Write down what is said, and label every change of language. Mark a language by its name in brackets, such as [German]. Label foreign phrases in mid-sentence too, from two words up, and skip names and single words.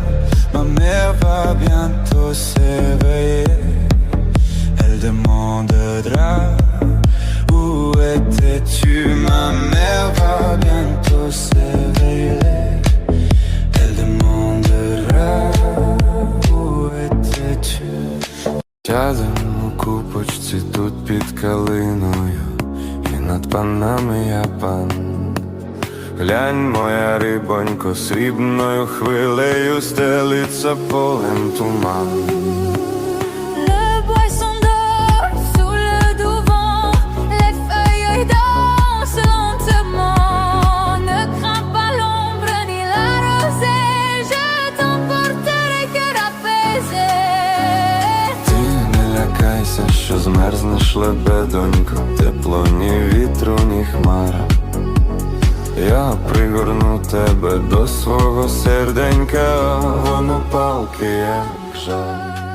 [French] Ma mère va bientôt s'éveiller. Elle demandera où étais-tu. Ma mère va bientôt s'éveiller. Elle demandera où étais-tu. [Ukrainian] Сядемо у купочці тут під калиною, і над панами я пан. Глянь, моя рибонько, срібною хвилею стелиться полем туман. [French] Le poisson dort sous le doux-vent, les feuilles dansent lentement. Ne crains pas l'ombre ni la rosée, je t'emporterai cœur apaisé. [Ukrainian] Ти не лякайся, що змерзнеш, лебедонько, тепло ні вітру, ні хмара. Я пригорну тебе до свого серденька, воно палки, як жар.